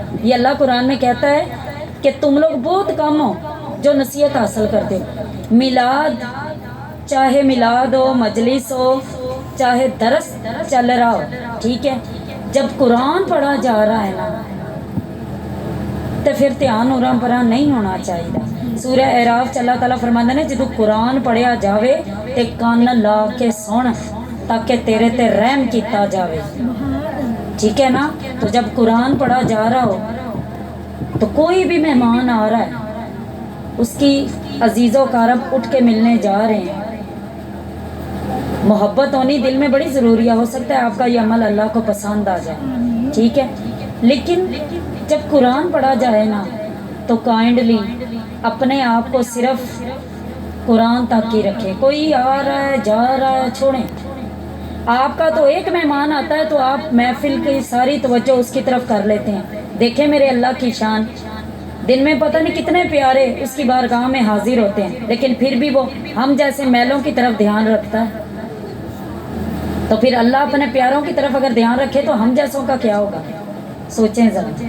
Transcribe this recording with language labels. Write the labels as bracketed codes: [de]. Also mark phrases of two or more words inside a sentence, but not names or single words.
[ur] یہ اللہ قرآن میں کہتا ہے کہ تم لوگ بہت کم ہو جو نصیحت حاصل کرتے ہو۔ میلاد، چاہے میلاد ہو، مجلس ہو، چاہے درس چل رہا ہو، ٹھیک ہے، جب قرآن پڑھا جا رہا ہے نا تو پھر دھیان [pa] اُراں پراں [ur] نہیں ہونا چاہیے۔ [pa] سورہ اعراف چ اللہ تعالیٰ فرماندے نے جدو قرآن پڑھیا جاوے تے کان لا کے سن تاکہ تیرے تے رحم کیتا جاوے، [ur] ٹھیک ہے نا۔ تو جب قرآن پڑھا جا رہا ہو تو کوئی بھی مہمان آ رہا ہے، اس کی عزیز و اقارب اٹھ کے ملنے جا رہے ہیں، محبت ہونی دل میں بڑی ضروری ہے۔ ہو سکتا ہے آپ کا یہ عمل اللہ کو پسند آ جائے، ٹھیک ہے، لیکن جب قرآن پڑھا جائے نا تو کائنڈلی اپنے آپ کو صرف قرآن تک ہی رکھیں۔ کوئی آ رہا ہے جا رہا ہے چھوڑیں، آپ کا تو ایک مہمان آتا ہے تو آپ محفل کی ساری توجہ اس کی طرف کر لیتے ہیں. دیکھیں میرے اللہ کی شان، دن میں پتا نہیں کتنے پیارے اس کی بارگاہ میں حاضر ہوتے ہیں، لیکن پھر بھی وہ ہم جیسے میلوں کی طرف دھیان رکھتا ہے. تو پھر اللہ اپنے پیاروں کی طرف اگر دھیان رکھے تو ہم جیسوں کا کیا ہوگا، سوچیں ذرا.